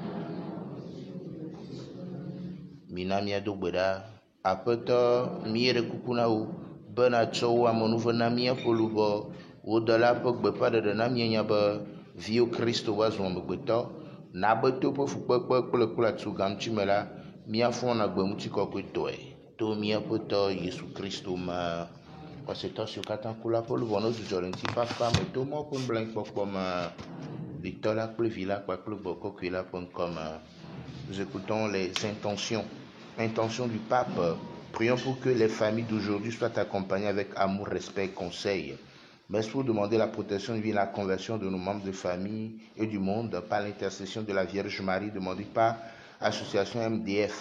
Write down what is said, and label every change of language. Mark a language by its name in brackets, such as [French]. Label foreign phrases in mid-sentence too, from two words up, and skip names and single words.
[Ewe] Mina míado gbe ɖa aƒetɔ mía ɖe kuku na wo bena tsɔ wo amenuve na míaƒe luʋɔ wo dɔla ƒe gbeƒãɖeɖe na míenya be viwo Kristo va zu amegbetɔ na be to ƒe fukpekpe kple atu gaŋuti me la míafɔ na gbe ŋuti kɔkɔetɔe to míaƒe tɔ Yesu Kristo me. Kɔsetɔ siwo katã ku la ƒe luʋɔ ne dzudzɔ le ŋuti fafa me to mɔ ƒe nublanuikpɔkpɔ me. Vitɔ la kple vi la kpakple gbɔkɔkui la ƒe ŋkɔme. [French] Nous écoutons les intentions du pape. Prions pour que les familles d'aujourd'hui soient accompagnées avec amour, respect et conseil. Mais pour demander la protection divine et la conversion de nos membres de famille et du monde par l'intercession de la Vierge Marie, demandée par l'association MDF.